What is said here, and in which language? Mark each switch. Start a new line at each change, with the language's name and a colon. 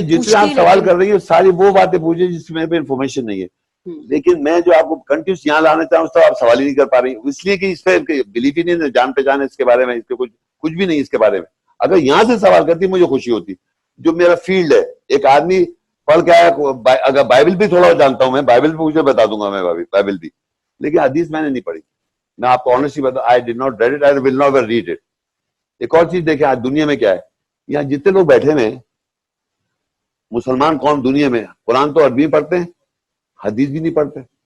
Urdu: جتنے آپ سوال کر رہی ہیں ساری وہ باتیں پوچھیں جس میں انفارمیشن نہیں ہے, لیکن میں جو آپ کو کنٹینیوس یہاں لانا چاہوں تو آپ سوال ہی نہیں کر پا رہی, اس لیے کہ اس پہ بلیف ہی نہیں, جان پہچان ہے اس کے بارے میں, اس پہ کچھ بھی نہیں اس کے بارے میں. اگر یہاں سے سوال کرتی مجھے خوشی ہوتی, جو میرا فیلڈ ہے. ایک آدمی پڑھ کے آیا, اگر بائبل بھی تھوڑا جانتا ہوں میں, بائبل بھی مجھے بتا دوں گا میں بائبل بھی, لیکن حدیث میں نے نہیں پڑھی. میں آپ کو آنیسٹلی بتاؤں,
English: I did not read it, I will not read it.
Urdu: ایک اور چیز دیکھیں آج دنیا میں کیا ہے, یہاں جتنے لوگ بیٹھے ہوئے ہیں مسلمان قوم دنیا میں, قرآن تو عربی میں پڑھتے ہیں, حدیث بھی نہیں پڑھتے.